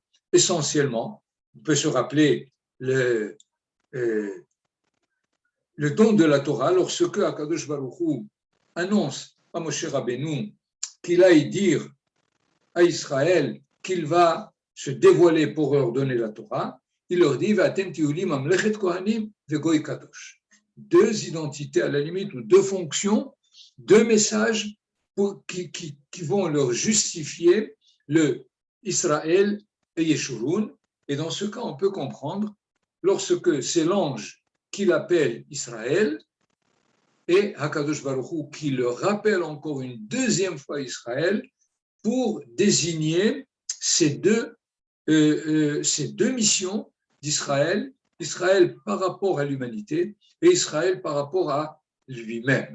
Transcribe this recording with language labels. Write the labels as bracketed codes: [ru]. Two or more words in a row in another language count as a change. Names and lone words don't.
[fr] Essentiellement, on peut se rappeler le don de la Torah lorsque Hakadosh Baruch Hu annonce à Moshe Rabbeinu qu'il aille dire à Israël qu'il va se dévoiler pour leur donner la Torah. Il leur dit [he] ואתם תהיו לי ממלכת כהנים וגוי קדוש. [fr] Deux identités à la limite ou deux fonctions, deux messages qui vont leur justifier le Israël et Yeshurun. Et dans ce cas, on peut comprendre lorsque c'est l'ange qui l'appelle Israël et Hakadosh Baruch Hu qui le rappelle encore une deuxième fois Israël pour désigner ces deux missions d'Israël, Israël par rapport à l'humanité et Israël par rapport à lui-même.